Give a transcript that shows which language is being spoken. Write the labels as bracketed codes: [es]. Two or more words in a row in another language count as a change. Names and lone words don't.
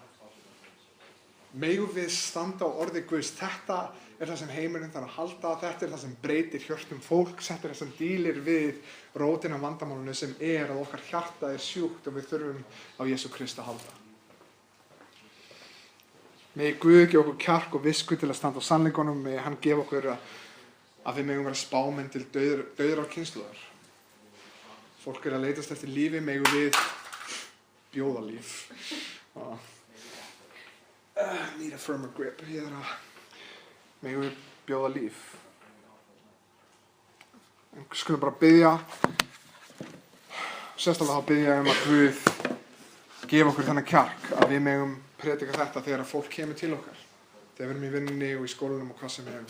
[is] Megum við standa á orði Guðs, þetta er það sem heimurinn þarf að halda, þetta er það sem breytir hjörtum fólks, þetta er það sem dílir við rótina vandamálinu sem er að okkar hjarta er sjúkt og við þurfum á Jesú Krist að halda. Megi Guð gefa okkur kjark og visku til að standa á sannleikunum, megi hann gefa okkur að við megum vera spámenn til dauðrar kynslóðar. Fólk er að leitast eftir lífi, megum við bjóða líf. [en] Need a firmer grip. [is] Megum við bjóða líf. En skulum bara biðja, sérstaklega þá biðja að Guð gefa okkur þennan kjark að við megum predika þetta þegar fólk kemur til okkar, þegar við erum í vinnunni og í skólanum og hvað sem er.